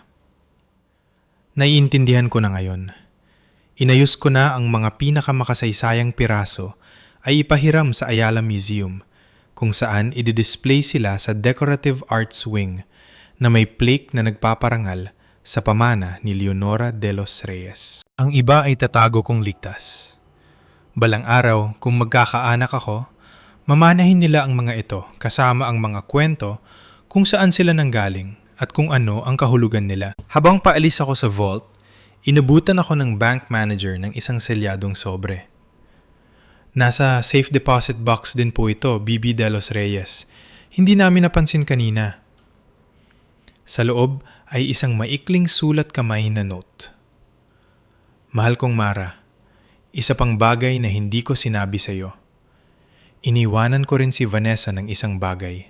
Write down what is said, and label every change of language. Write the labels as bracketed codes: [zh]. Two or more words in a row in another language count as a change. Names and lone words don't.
[tl] Naiintindihan ko na ngayon. Inayos ko na ang mga pinakamakasaysayang piraso ay ipahiram sa Ayala Museum, kung saan i-display sila sa Decorative Arts Wing na may plaque na nagpaparangal sa pamana ni Leonora de los Reyes. Ang iba ay tatago kong ligtas. Balang araw, kung magkakaanak ako, mamanahin nila ang mga ito kasama ang mga kwento kung saan sila nanggaling at kung ano ang kahulugan nila. Habang paalis ako sa vault, inabutan ako ng [en] bank manager [tl] ng isang selyadong sobre. Nasa [en] safe deposit box [tl] din po ito, BB de los Reyes. Hindi namin napansin kanina. Sa loob ay isang maikling sulat kamay na note. Mahal kong Mara, isa pang bagay na hindi ko sinabi sa iyo. Iniwanan ko rin si Vanessa ng isang bagay.